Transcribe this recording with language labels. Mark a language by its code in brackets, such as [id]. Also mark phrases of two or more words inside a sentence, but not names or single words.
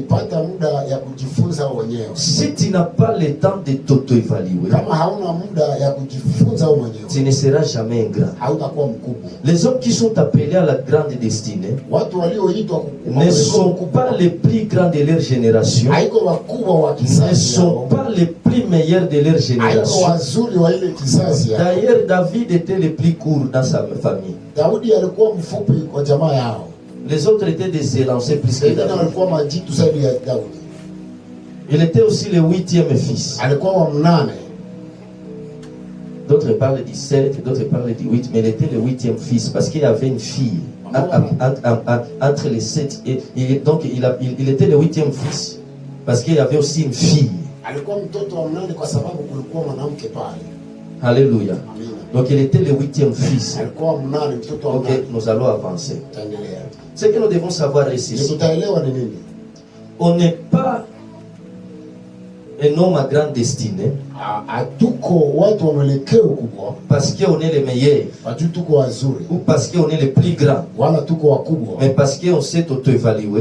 [fr] Si tu n'as pas le temps de t'auto-évaluer, tu ne seras jamais un grand. Les hommes qui sont appelés à la grande destinée ne sont pas les plus grands de leur génération, ne sont pas les plus plus meilleurs de leur génération. [sw] wazuri wa ile kizazi. [fr] D'ailleurs, David était le plus court dans sa famille. [sw] Daudi alikuwa mfupi kwa jamaa yao. [fr] Les autres étaient des élancés plus que David. [sw] Alikuwa majitu zaidi ya Daudi. [fr] Il était aussi le 8e fils. [sw] Alikuwa wa mnane. [fr] D'autres parlent du 7, d'autres parlent du 8, mais il était le 8e fils parce qu'il avait une fille entre les 7 et donc il était le 8e fils parce qu'il avait aussi une fille. [sw] Alikuwa mtoto wa mnane kwa sababu kulikuwa mwanamke pale. [fr] Alléluia. Donc il était le 8e fils. [sw] Alikuwa mnane, mtoto wa mnane. [fr] Ok, nous allons avancer. Ce que nous devons savoir ici, on n'est pas un homme à grande destinée parce qu'on est les meilleurs ou parce qu'on est les plus grands, mais parce qu'on sait auto-évaluer.